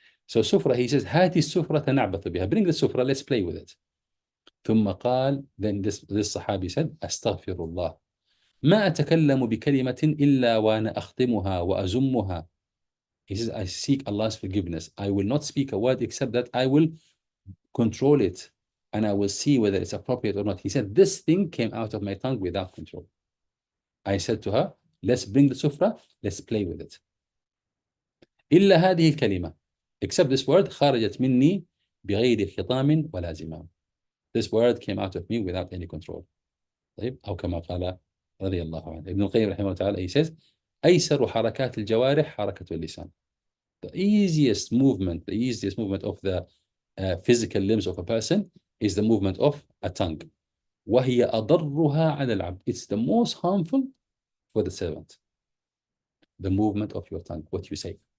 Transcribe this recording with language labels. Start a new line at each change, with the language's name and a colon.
English: So sufra, he says,
Arabic: هاتي السفرة نعبث بها.
English: Bring the sufra, let's play with it.
Arabic: ثم قال,
English: then this Sahabi said,
Arabic: أستغفر الله ما أتكلم بكلمة إلا وأنا أختمها وأزمها.
English: He says, I seek Allah's forgiveness. I will not speak a word except that I will control it and I will see whether it's appropriate or not. He said, this thing came out of my tongue without control. I said to her, let's bring the sufra, let's play with it.
Arabic: إلا هذه الكلمة,
English: except this word,
Arabic: خرجت مني بغير خطام ولا زمام.
English: This word came out of me without any control.
Arabic: طيب, أو كما قال رضي الله عنه. Ibn Qayyim رحمه الله تعالى,
English: he says,
Arabic: أيسر حركات الجوارح حركة اللسان.
English: The easiest movement of the physical limbs of a person is the movement of a tongue.
Arabic: وهي أضرها على العبد.
English: It's the most harmful for the servant. The movement of your tongue, what you say.